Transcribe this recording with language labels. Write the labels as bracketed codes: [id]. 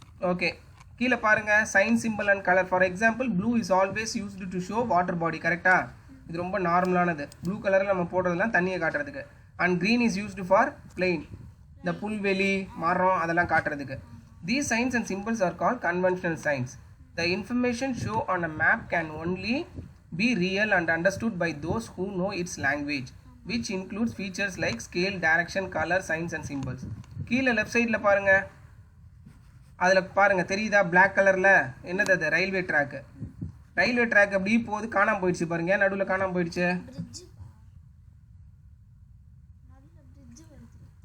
[en] Okay, கீழே பாருங்கள், sign, symbol and colour. For example, blue is always used to show water body. [ta] கரெக்டாக? இது ரொம்ப நார்மலானது. ப்ளூ கலரில் நம்ம போடுறதுலாம் தண்ணியை காட்டுறதுக்கு. [en] and green is used for plain, [ta] இந்த புல்வெளி, மரம், அதெல்லாம் காட்டுறதுக்கு. [en] These signs and symbols are called conventional signs. The information shown on a map can only be real and understood by those who know its language, which includes features like scale, direction, color, signs and symbols. [ta] கீழே left சைடில் பாருங்கள், அதில் பாருங்கள் தெரியுதா, black கலரில் என்னது அது, railway track. Railway track அப்படி போகுது, காணாமல் போயிடுச்சு பாருங்க. ஏன் நடுவில் காணாமல் போயிடுச்சு? பிரிட்ஜ். நல்ல பிரிட்ஜ் வருது.